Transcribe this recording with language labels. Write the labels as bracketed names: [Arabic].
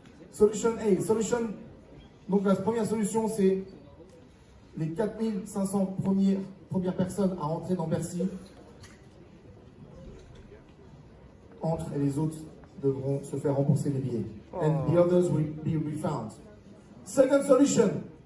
[English] Solution A. [French] Donc la première solution, c'est les 4500 premières personnes à rentrer dans Bercy entrent et les autres devront se faire rembourser les billets. [English] And the others will be refunded. Second solution.